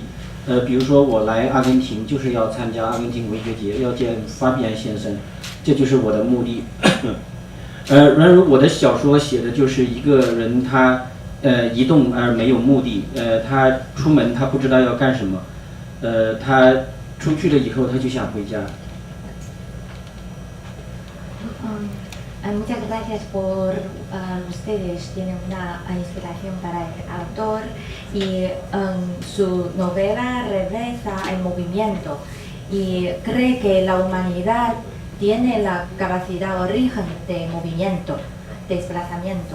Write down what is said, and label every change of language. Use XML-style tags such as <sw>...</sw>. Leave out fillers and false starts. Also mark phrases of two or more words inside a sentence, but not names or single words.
<zh>比如说我来阿根廷就是要参加阿根廷文学节，要见法比安先生，这就是我的目的。然而我的小说写的就是一个人他移动而没有目的，他出门他不知道要干什么，他出去了以后他就想回家。</zh> <es>Muchas gracias por ustedes. Tienen una inspiración para el autor y su novela refleja el movimiento y cree que la humanidad tiene la capacidad origen de movimiento, de desplazamiento.</es>